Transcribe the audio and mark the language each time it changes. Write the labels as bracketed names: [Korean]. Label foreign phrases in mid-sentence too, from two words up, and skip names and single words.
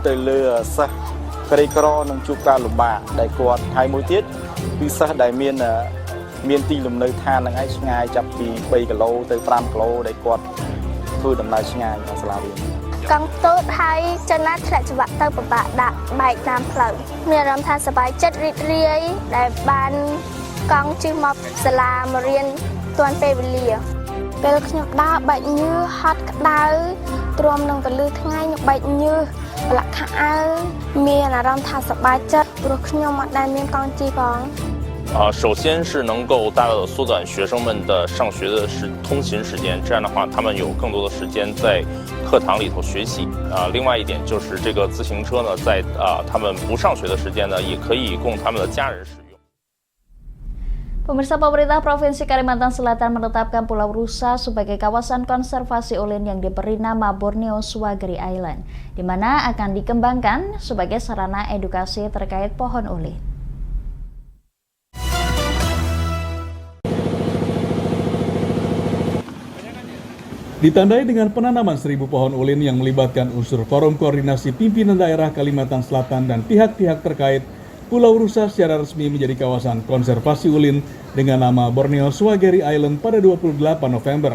[Khmer] ទៅលើសិស្សក្រីក្រនិងជួបការលំបាកដែលគាត់ហើយមួយទៀតគឺសិស្សដែលមានទីលំនៅឋានហ្នឹងឯងឆ្ងាយចាប់ពី 3 គីឡូទៅ 5 គីឡូដែលគាត់ធ្វើដំណើរឆ្ងាយដល់សាលារៀនកង់តូចហើយចំណាយធ្លាក់ច្បាក់ទៅពិបាកដាក់បែកតាមផ្លូវមានអារម្មណ៍ថាសប្បាយចិត្តរីករាយដែលបានកង់ជិះមកសាលាមករៀនទាន់ពេលវេលាពេលខ្ញុំដើរបែកញើសហត់ក្តៅ ទ្រាំនឹងទៅលឺថ្ងៃខ្ញុំបែកញើសប្រឡាក់ខោអាវមានអារម្មណ៍ថាសប្បាយចិត្តព្រោះខ្ញុំអត់ដែលមានកង់ជិះផង [Chinese] 首先是能够大大的缩短学生们的上学的通勤时间，这样的话，他们有更多的时间在课堂里头学习。另外一点就是这个自行车呢，在他们不上学的时间呢，也可以供他们的家人使用。 [Indonesian] Pemirsa, pemerintah Provinsi Kalimantan Selatan menetapkan Pulau Rusa sebagai kawasan konservasi ulin yang diberi nama Borneo Swageri Island, di mana akan dikembangkan sebagai sarana edukasi terkait pohon ulin. Ditandai dengan penanaman 1000 pohon ulin yang melibatkan unsur Forum Koordinasi Pimpinan Daerah Kalimantan Selatan dan pihak-pihak terkait, Pulau Rusa secara resmi menjadi kawasan konservasi ulin dengan nama Borneo Swageri Island pada 28 November.